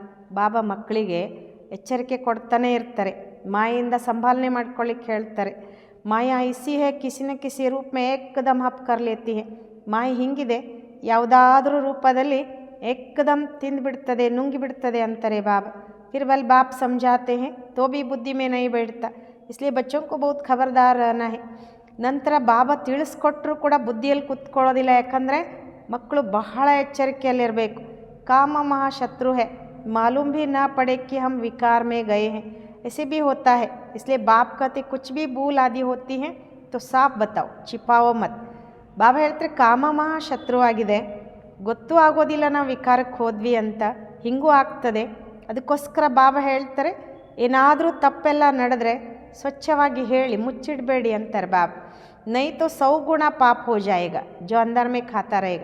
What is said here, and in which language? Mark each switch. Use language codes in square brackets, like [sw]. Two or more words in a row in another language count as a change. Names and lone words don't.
[kn] ಬಾಬಾ ಮಕ್ಕಳಿಗೆ ಎಚ್ಚರಿಕೆ ಕೊಡ್ತಾನೆ ಇರ್ತಾರೆ, ಮಾಯೆಯಿಂದ ಸಂಭಾಲನೆ ಮಾಡ್ಕೊಳ್ಳಿಕ್ಕೆ ಹೇಳ್ತಾರೆ. [hi] माया इसी है किसी न किसी रूप में एकदम हप कर लेती है. [kn] ಮಾಯೆ ಹಿಂಗಿದೆ, ಯಾವುದಾದ್ರೂ ರೂಪದಲ್ಲಿ ಏಕದಮ್ ತಿಂದುಬಿಡ್ತದೆ, ನುಂಗಿಬಿಡ್ತದೆ ಅಂತಾರೆ ಬಾಬಾ. [hi] फिर बल बाप समझाते हैं तो भी बुद्धि में नहीं बैठता, इसलिए बच्चों को बहुत खबरदार रहना है. [kn] ನಂತರ ಬಾಬಾ ತಿಳಿಸ್ಕೊಟ್ರೂ ಕೂಡ ಬುದ್ಧಿಯಲ್ಲಿ ಕುತ್ಕೊಳ್ಳೋದಿಲ್ಲ, ಯಾಕಂದರೆ ಮಕ್ಕಳು ಬಹಳ ಎಚ್ಚರಿಕೆಯಲ್ಲಿರಬೇಕು. [hi] काम महाशत्रु है, मालूम भी ना पड़े कि हम विकार में गए हैं, ऐसे भी होता है. इसलिए बाप कहते कुछ भी भूल आदि होती हैं तो साफ बताओ, छिपाओ मत. [kn] ಬಾಬಾ ಹೇಳ್ತಾರೆ ಕಾಮ ಮಹಾಶತ್ರುವಾಗಿದೆ, ಗೊತ್ತೂ ಆಗೋದಿಲ್ಲ ನಾವು ವಿಕಾರಕ್ಕೆ ಹೋದ್ವಿ ಅಂತ, ಹಿಂಗೂ ಆಗ್ತದೆ. ಅದಕ್ಕೋಸ್ಕರ ಬಾಬಾ ಹೇಳ್ತಾರೆ ಏನಾದರೂ ತಪ್ಪೆಲ್ಲ ನಡೆದ್ರೆ ಸ್ವಚ್ಛವಾಗಿ ಹೇಳಿ ಮುಚ್ಚಿಡಬೇಡಿ ಅಂತಾರೆ ಬಾಬಾ. [hi] नै तो 100 गुण पाप हो जायेगा जो अंदर में खाता रहेगा.